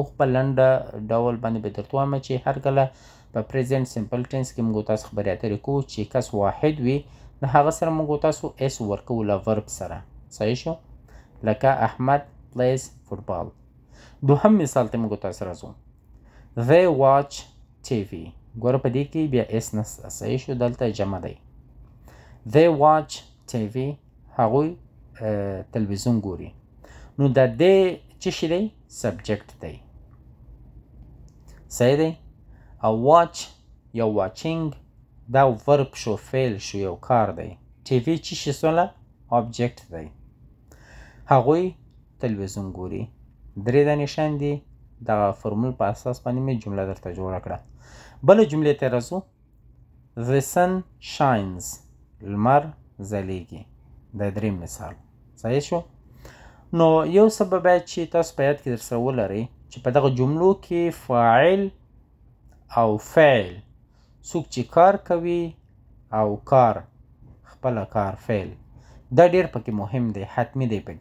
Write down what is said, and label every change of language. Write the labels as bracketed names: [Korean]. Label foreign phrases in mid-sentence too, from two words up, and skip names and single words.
[Pashto] خپل لنډه ډول باندې به درته وایم چې هر کله په [English] present simple tense [Pashto] کې موږ تاسو خبرې اترې کوو چې کس واحد وي نو هغه سره موږ تاسو اس ورکوو له ورب سره. صحیح شو؟ لکه احمد [English] plays football. [Pashto] دوهم مثال ته موږ تاسو راځو. [English] they watch TV. [Pashto] ګوره په دې کې بیا اس نسته. صحیح شو؟ دلته جمع دی. [English] they watch TV. [Pashto] هغوی تلویزیون ګوري. نو دا دې چې شي دی سبجکټ دی. صحیح دی؟ او واچ یا واچینګ دا ورب شو، فعل شو، یو کار دی. TV چې شي سوله اوبجکټ دی. هغوی تلویزیون ګوري. درې دانې شیان دي. دغه فرمول په اساس باندې مې جمله درته جوړه کړه. بله جملې ته راځو. [English] the sun shines. [Pashto] لمر ځلیږي. دا دریم مثال. صحیح شو؟ نو یو سبب باید چې تاسو په یاد کې در سره ولرئ چې په دغه جملو کې فاعل او فعل څوک چې کار کوي او کار خپله کار فعل دا ډېر پکې مهم دی، حتمی دی پکې.